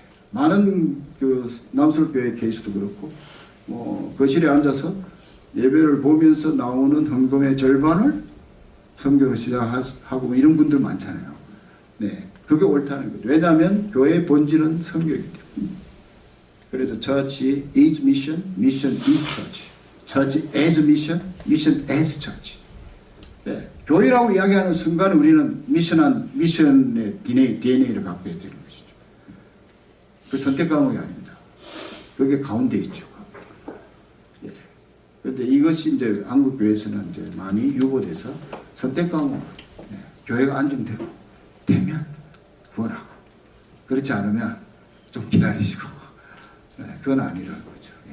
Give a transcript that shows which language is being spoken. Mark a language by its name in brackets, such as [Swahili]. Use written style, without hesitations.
[Korean] 많은 그 남설교회 케이스도 그렇고 뭐 거실에 앉아서 예배를 보면서 나오는 헌금의 절반을 선교를 시작하고 이런 분들 많잖아요. 그게 옳다는 거죠. 왜냐하면 교회의 본질은 선교이기 때문에. 그래서 [English] Church is mission, mission is church. Church as mission, mission as church. [Korean] 교회라고 이야기하는 순간 우리는 미션의 DNA를 갖고 있어야 되는 것이죠. 그 선택 과목이 아닙니다. 그게 가운데 있죠. 그런데 이것이 이제 한국 교회에서는 이제 많이 유보돼서 선택 과목, 교회가 안정되고 되면 구원하고, 그렇지 않으면 좀 기다리시고, 그건 아니라는 거죠.